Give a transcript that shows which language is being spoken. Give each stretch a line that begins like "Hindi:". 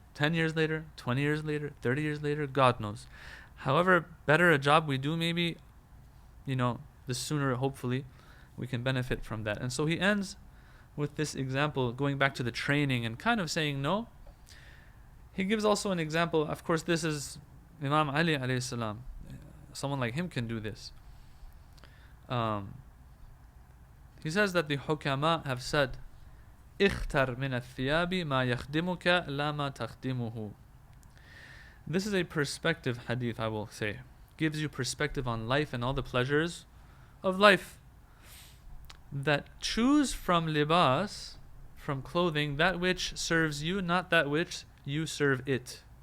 English: 10 years later, 20 years later, 30 years later, God knows. However better a job we do, maybe, the sooner, hopefully, we can benefit from that. And so he ends with this example, going back to the training and kind of saying no. He gives also an example. Of course, this is Imam Ali alayhi salam. Someone like him can do this. He says that the hukama have said,
Arabic: اختر من الثياب ما يخدمك لا ما تخدمه.
English: This is a perspective hadith, I will say. Gives you perspective on life and all the pleasures of life. That choose from libas, from clothing, that which serves you, not that which you serve it.